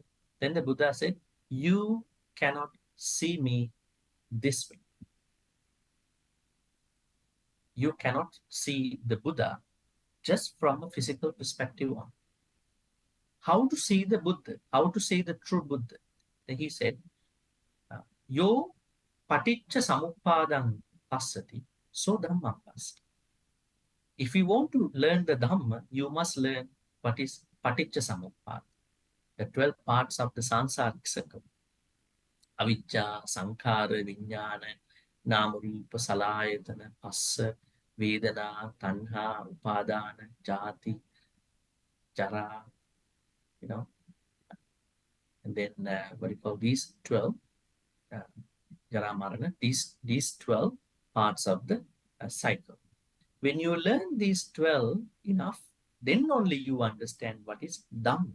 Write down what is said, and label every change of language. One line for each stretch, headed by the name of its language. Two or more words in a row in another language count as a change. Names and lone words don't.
English: Then the Buddha said, you cannot see me this way. You cannot see the Buddha just from a physical perspective on. How to see the Buddha? How to see the true Buddha? Then he said,
Pali: Yo paticca samuppadang passati, so dhamma passati.
English: If you want to learn the Dhamma, you must learn what is
Pali: paticca samuppada,
English: the 12 parts of the sansaric circle.
Pali: Avijja, Sankhara, Vijnana, Nama Rupa, Salayatana, Passa, Vedana, Tanha, Upadana, Jati, Jara,
English: you know, and then what do you call these 12? Uh,
Pali: Jara Marana,
English: these 12 parts of the cycle. When you learn these 12 enough, then only you understand what is Dhamma.